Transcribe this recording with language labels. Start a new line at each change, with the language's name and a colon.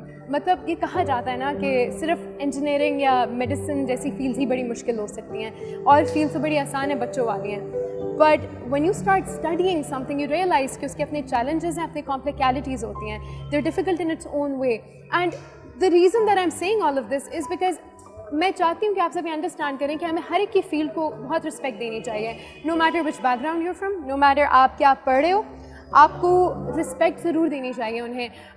Hindi: मतलब ये कहा जाता है ना कि सिर्फ इंजीनियरिंग या मेडिसिन जैसी फील्ड्स ही बड़ी मुश्किल हो सकती हैं और फील्ड्स तो बड़ी आसान है, बच्चों वाली हैं. But
English: when you start studying something, you realize
Hindi: कि उसके अपने challenges हैं, अपने complications होती हैं.
English: They're difficult in its own way. And the reason that I'm saying all of this is because
Hindi: मैं चाहती हूँ कि आप सभी अंडरस्टैंड करें कि हमें हर एक की फील्ड को बहुत रिस्पेक्ट देनी चाहिए.
English: no matter which background you're from,
Hindi: no matter आप क्या पढ़ रहे हो, आपको रिस्पेक्ट ज़रूर देनी चाहिए उन्हें.